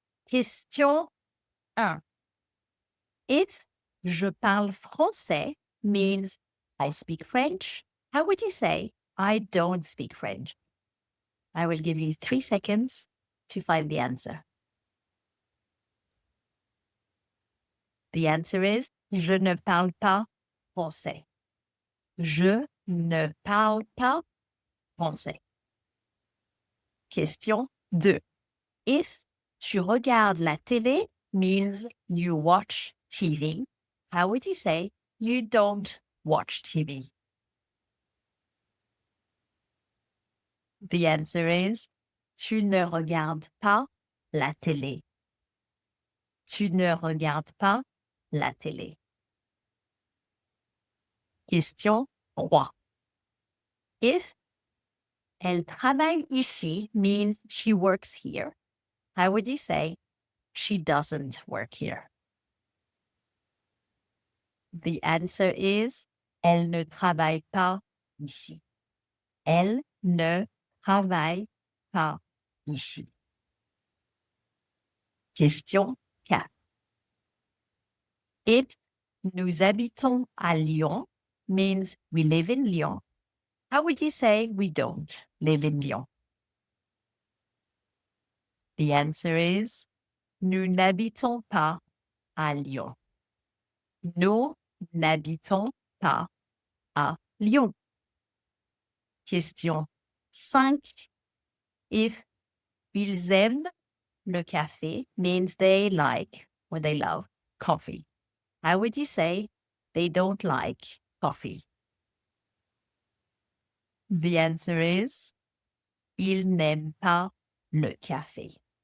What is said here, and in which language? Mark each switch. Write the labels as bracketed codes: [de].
[en] Question 1. If [fr] je parle français [en] means I speak French, how would you say I don't speak French? I will give you 3 seconds to find the answer. The answer is [fr] je ne parle pas français. Je ne parle pas français. [en] Question 2. If [fr] tu regardes la télé [en] means you watch TV, how would you say you don't watch TV? The answer is [fr] tu ne regardes pas la télé. Tu ne regardes pas la télé. [en] Question 3. If [fr] elle travaille ici [en] means she works here, how would you say she doesn't work here? The answer is [fr] elle ne travaille pas ici. Elle ne travaille pas ici. [en] Question 4. If [fr] nous habitons à Lyon [en] means we live in Lyon, how would you say we don't live in Lyon? The answer is [fr] nous n'habitons pas à Lyon. Nous n'habitons pas à Lyon. [en] Question 5. If [fr] ils aiment le café [en] means they like or they love coffee, how would you say they don't like coffee? The answer is [fr] ils n'aiment pas le café.